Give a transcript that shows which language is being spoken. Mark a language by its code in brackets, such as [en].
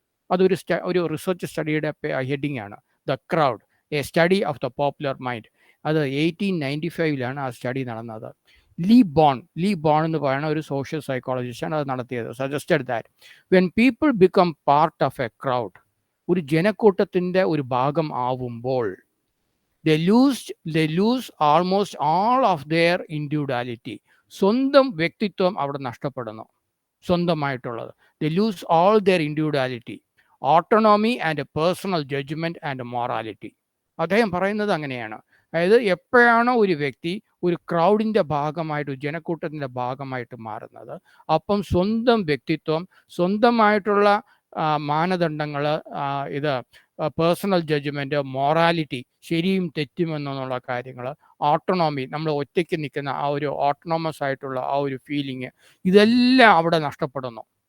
[ml] അതൊരു research സ്റ്റഡിയുടെ heading ആണ്, [en] The crowd, a study of the popular mind. [ml] അത് 1895 ആ സ്റ്റഡി നടന്നത്. ലീ ബോൺ എന്ന് പറയുന്ന ഒരു സോഷ്യൽ സൈക്കോളജിസ്റ്റാണ് അത് നടത്തിയത്. [en] suggested that when people become part of a crowd, [ml] ഒരു ജനക്കൂട്ടത്തിൻ്റെ ഒരു ഭാഗം ആവുമ്പോൾ [en] they lose almost all of their individuality. [ml] സ്വന്തം വ്യക്തിത്വം അവിടെ നഷ്ടപ്പെടുന്നു. സ്വന്തമായിട്ടുള്ളത്. [en] They lose all their individuality, autonomy and personal judgment and morality. [ml] അദ്ദേഹം പറയുന്നത് അങ്ങനെയാണ്. അതായത് എപ്പോഴാണോ ഒരു വ്യക്തി ഒരു ക്രൗഡിൻ്റെ ഭാഗമായിട്ട്, ജനക്കൂട്ടത്തിൻ്റെ ഭാഗമായിട്ട് മാറുന്നത്, അപ്പം സ്വന്തം വ്യക്തിത്വം, സ്വന്തമായിട്ടുള്ള മാനദണ്ഡങ്ങൾ, ഇത് പേഴ്സണൽ ജഡ്ജ്മെൻറ്റ്, മൊറാലിറ്റി, ശരിയും തെറ്റുമെന്നുള്ള കാര്യങ്ങൾ, ഓട്ടോണോമി, നമ്മൾ ഒറ്റയ്ക്ക് നിൽക്കുന്ന ആ ഒരു ഓട്ടോണോമസ് ആയിട്ടുള്ള ആ ഒരു ഫീലിങ്, ഇതെല്ലാം അവിടെ നഷ്ടപ്പെടുന്നു.